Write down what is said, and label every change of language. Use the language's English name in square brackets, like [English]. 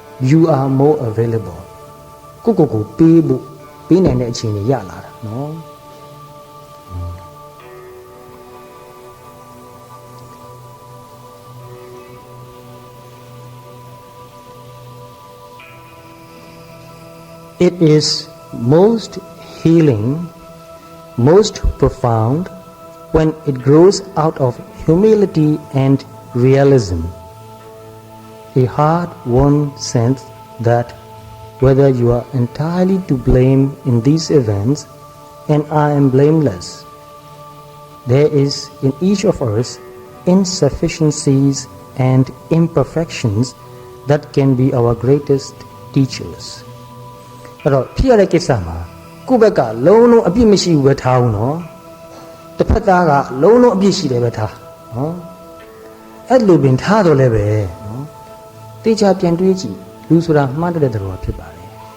[English] You are more available [Burmese] ကိုပေးဖို့ပေးနိုင်တဲ့အခြေအနေရလာတာနော် [English] It is most healing, most profound when it grows out of humility and realism. A hard-won sense that whether you are entirely to blame in these events, and I am blameless, there is in each of us insufficiencies and imperfections that can be our greatest teachers. [Burmese] အဲ့တော့ဖြစ်ရတဲ့ကိစ္စမှာကိုယ့်ဘက်ကလုံးလုံးအပြစ်မရှိဘူးပဲထားဘူးနော်တစ်ဖက်သားကလုံးလုံးအပြစ်ရှိတယ်ပဲထားနော်အဲ့လိုပင်ထားတော့လည်းပဲနော်တေချာပြန်တွေးကြည့်လူဆိုတာမှားတဲ့တော်ဖြစ်ပါတယ်